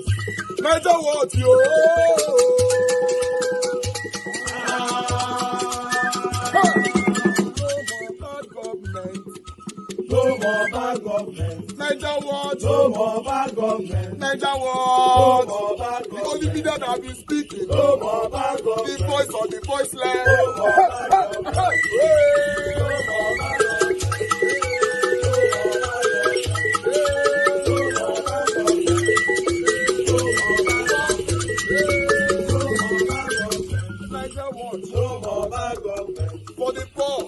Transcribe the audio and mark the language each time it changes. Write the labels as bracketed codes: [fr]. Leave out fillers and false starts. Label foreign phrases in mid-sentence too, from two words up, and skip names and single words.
[en] Nigeria Watch, yo. No more bad government. Nigeria Watch. No more bad government. Nigeria Watch. No more bad government. The only media that have been speaking. No more bad government. The voice of the voiceless. No more bad government. No more bad government. No more bad government. For the poor.